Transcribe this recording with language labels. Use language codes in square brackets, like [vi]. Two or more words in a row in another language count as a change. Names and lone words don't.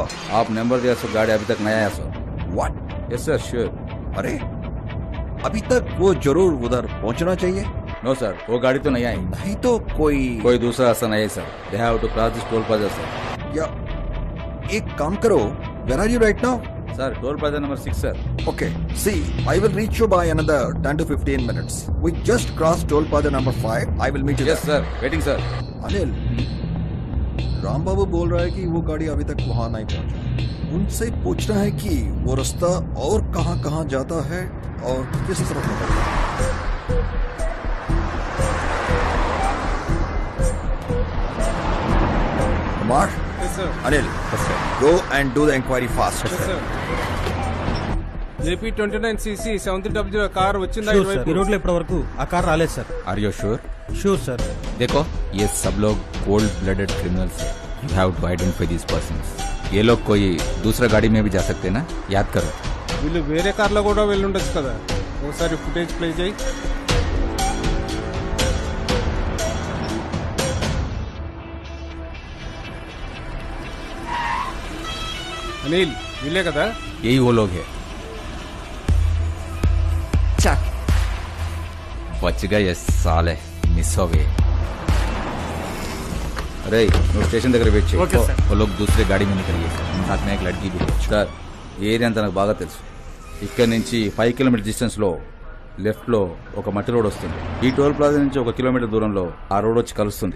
[hi] आप नंबर दिया सर, गाड़ी अभी तक नहीं आया सर. [en] व्हाट? yes sir, sure. [hi] अरे अभी तक वो जरूर उधर पहुंचना चाहिए. [en] no sir, [hi] वो गाड़ी तो नहीं आई. नहीं तो कोई दूसरा रास्ता नहीं है सर. [en] they have to cross this toll plaza sir. [hi] या एक काम करो, [en] where are you right now? Sir, toll plaza number 6 sir. Okay, see, I will reach you by another 10 to 15 minutes. We just crossed toll plaza number 5. I will meet you Yes there. sir, waiting sir. [hi] अनिल, रामबाबू बोल रहा है कि वो गाड़ी अभी तक वहां नहीं पहुंचा. उनसे पूछना है कि वो रास्ता और कहां जाता है और किस तरफ निकलता है. कुमार, [en] Anil, go and do the inquiry fast. [te] JP 29cc 7300 కార్ వచ్చిందా? ఈ రోడ్లో ఇప్పటి వరకు ఆ కార్ రాలేదు సార్. [en] Are you sure? sure sir. [hi] देखो ये सब लोग [en] cold blooded criminals [hi] हैं. [en] You have to identify these persons. [hi] ये लोग कोई दूसरा गाड़ी में भी जा सकते हैं ना, याद करो. [te] వీళ్ళు వేరే కార్లో కూడా వెళ్ళుండొచ్చు కదా. ఒకసారి [en] footage play [te] చేయి. अनिल, వీళ్ళే కదా? [hi] यही वो लोग हैं. चक बच गए ये साले, मिस हो गए. [te] अरे నువ్వు స్టేషన్ దగ్గర వెయిట్ చేయి. [en] okay sir. [hi] वो लोग दूसरे गाड़ी में निकल गए. साथ में एक लड़की भी है. [te] సార్, ఈ ఏరియా అంతా నాకు బాగా తెలుసు. ఇక్కడ నుంచి 5 [en] kilometre distance [te] లో లెఫ్ట్ లో ఒక మట్టి రోడ్ వస్తుంది. ఈ [en] toll plaza [te] నుంచి 1 కిలోమీటర్ దూరంలో ఆ రోడ్ వచ్చి కలుస్తుంది.